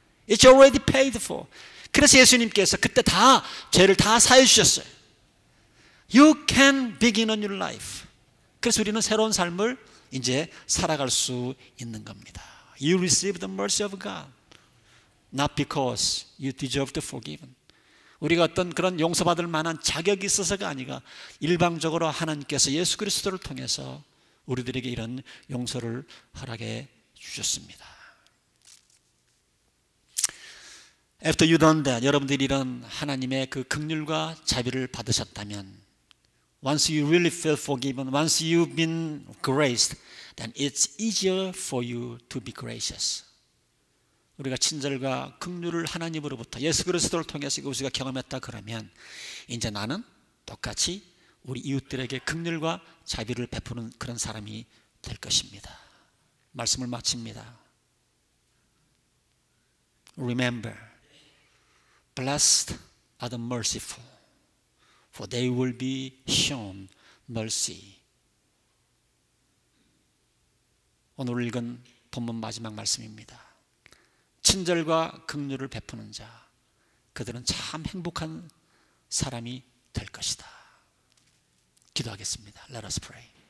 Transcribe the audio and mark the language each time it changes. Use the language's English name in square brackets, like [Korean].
[English] It's already paid for. [Korean] 그래서 예수님께서 그때 다 죄를 다 사해 주셨어요. [English] You can begin a new life. [Korean] 그래서 우리는 새로운 삶을 이제 살아갈 수 있는 겁니다. [English] You receive the mercy of God, not because you deserve to forgiven. [Korean] 우리가 어떤 그런 용서받을 만한 자격이 있어서가 아니라 일방적으로 하나님께서 예수 그리스도를 통해서 우리들에게 이런 용서를 허락해 주셨습니다. [English] After you done that, [Korean] 여러분들이 이런 하나님의 그 긍휼과 자비를 받으셨다면, [English] once you really feel forgiven, once you've been graced, then it's easier for you to be gracious. [Korean] 우리가 친절과 긍휼을 하나님으로부터 예수 그리스도를 통해서 우리가 경험했다 그러면 이제 나는 똑같이 우리 이웃들에게 긍휼과 자비를 베푸는 그런 사람이 될 것입니다. 말씀을 마칩니다. [English] Remember, blessed are the merciful, for they will be shown mercy. [Korean] 오늘 읽은 본문 마지막 말씀입니다. 친절과 긍휼을 베푸는 자, 그들은 참 행복한 사람이 될 것이다. 기도하겠습니다. [English] Let us pray.